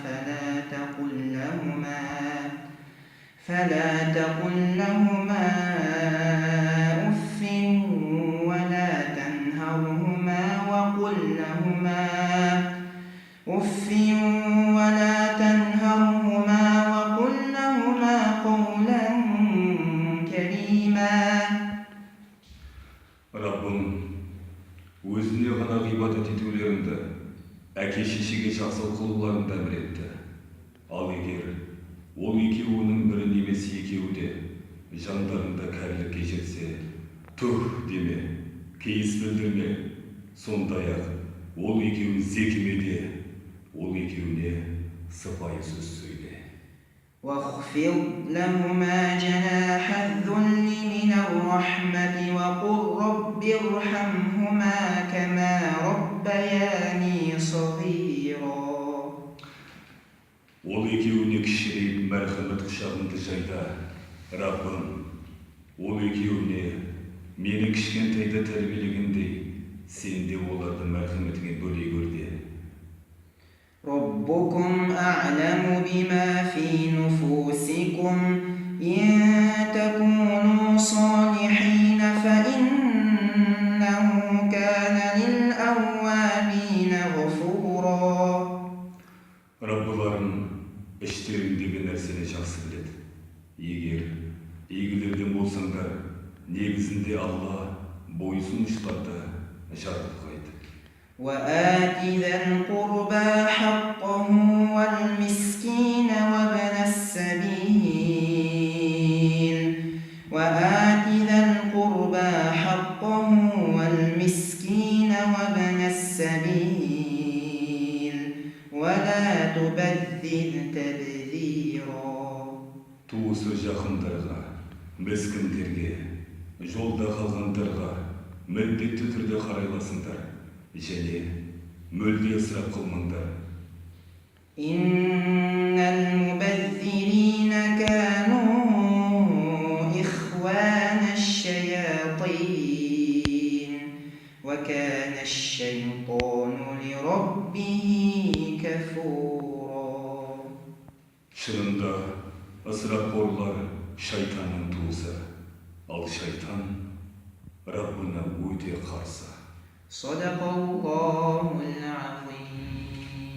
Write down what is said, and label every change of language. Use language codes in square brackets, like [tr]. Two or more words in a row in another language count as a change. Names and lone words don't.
[ar] فلا تقل لهما أف ولا تنهرهما وقل لهما قولا كريما. [kk] Раббым, өзіне ғана ғибадат етулеріңді, әке-шешеге жақсылық қылуларыңды әмір етті. Ал егер ол екеуінің бірі немесе екеуі де жандарында кәрілікке жетсе, тух деме, кейіс білдірме. Сондай-ақ ол екеуін зекіме де, ол екеуіне сыпайы сөз сөйле. [ar] واخفض لهما جناح الذل من الرحمة وقل رب ارحمهما كما ربياني صغيرا. [kk] Ол екеуіне кішірейіп мәрхәмет құшағыңды жайда. Раббым, ол екеуіне мені кішкентайда тәрбиелегендей, сен де оларды мәрхәметіңе бөлей көр де. [ar] ربكم أعلم بما في نفوسكم إن تكونوا صالحين فإنه كان للأوابين غفورا. [kk] Раббыларым іштеріңдегі нәрсені жақсы біледі. Егер игілерден болсаңдар, негізінде Алла бойсұнушыларды жаратып қойды. [ar] وآت ذا القربى حقه والمسكين وابن السبيل ولا تبذر تبذيرا. [kk] Туысы жақындарға, міскіндерге, жолда қалғандарға міндетті түрде қарайласыңдар, және мүлде ысырап қылмаңдар. [ar] إن المبذرين كانوا إخوان الشياطين وكان الشيطان لربه كفورا. [kk] Шынында ысырапқорлар шайтанның туысы, ал шайтан Раббына өте қарсы. [ar] صدق الله العظيم.